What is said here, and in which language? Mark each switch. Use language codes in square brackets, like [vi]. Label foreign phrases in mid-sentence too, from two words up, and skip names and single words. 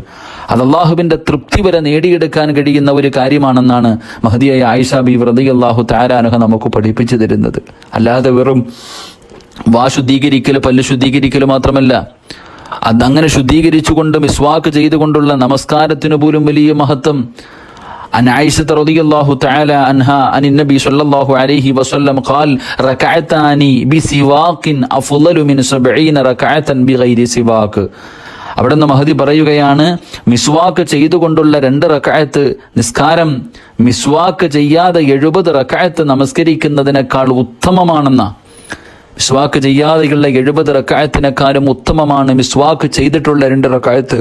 [ml] അത് അള്ളാഹുവിൻ്റെ തൃപ്തി വരെ നേടിയെടുക്കാൻ കഴിയുന്ന ഒരു കാര്യമാണെന്നാണ് മഹദിയായ ആയിഷ ബീവി [ar] رضي الله تعالى عنها [ml] നമുക്ക് പഠിപ്പിച്ചു തരുന്നത്. അല്ലാതെ വെറും വാ ശുദ്ധീകരിക്കൽ, പല്ല് ശുദ്ധീകരിക്കൽ മാത്രമല്ല, അതങ്ങനെ ശുദ്ധീകരിച്ചുകൊണ്ട് മിസ്വാക്ക് ചെയ്തുകൊണ്ടുള്ള നമസ്കാരത്തിന് പോലും വലിയ മഹത്വം. [ar] عن عائشة رضي الله تعالى عنها عن النبي صلى الله عليه وسلم قال ركعتان بسواك أفضل من 70 ركعة بغير سواك. [ml] അവിടെ നിന്ന് മഹദി പറയുകയാണ്, മിസ്വാക്ക് ചെയ്തുകൊണ്ടുള്ള 2 റക്അത്ത് നിസ്കാരം മിസ്വാക്ക് ചെയ്യാതെ 70 റക്അത്ത് നമസ്കരിക്കുന്നതിനേക്കാൾ ഉത്തമമാണെന്ന. മിസ്വാക്ക് ചെയ്യാതെയുള്ള 70 റക്അത്തിനേക്കാളും ഉത്തമമാണ് മിസ്വാക്ക് ചെയ്തിട്ടുള്ള 2 റക്അത്ത്.